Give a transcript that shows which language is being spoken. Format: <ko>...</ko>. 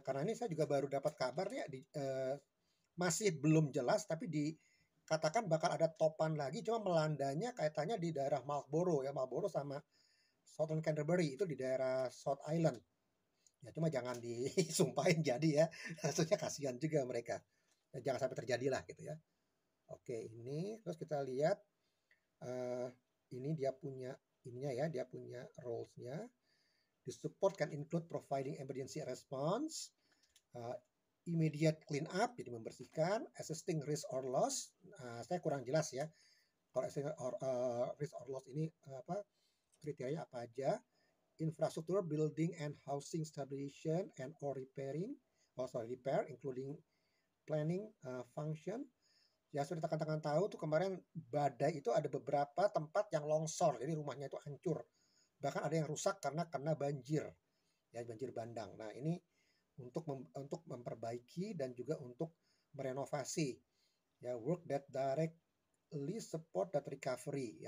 <id>Karena ini saya juga baru dapat kabar ya, masih belum jelas, tapi dikatakan bakal ada topan lagi, cuma melandanya kaitannya di daerah Marlborough ya, Marlborough sama Southern Canterbury, itu di daerah South Island ya. Cuma jangan disumpahin jadi ya, maksudnya kasihan juga mereka, jangan sampai terjadi lah gitu ya. Oke, ini terus kita lihat ini dia punya ininya ya, dia punya roles-nya.</id> <en>The support can include providing emergency response, immediate clean up,</en> <id>jadi membersihkan,</id> <en>assisting risk or loss.</en> <id>Saya kurang jelas ya, kalau assisting risk or loss ini kriteria apa aja.</id> <en>Infrastructure, building and housing stabilization and or repair, including planning function.</en> <id>Ya, seperti rekan-rekan tahu tuh, kemarin badai itu ada beberapa tempat yang longsor, jadi rumahnya itu hancur. Bahkan ada yang rusak karena kena banjir, ya, banjir bandang. Nah, ini untuk memperbaiki dan juga untuk merenovasi, ya,</id> <en>work that directly support that recovery.</en>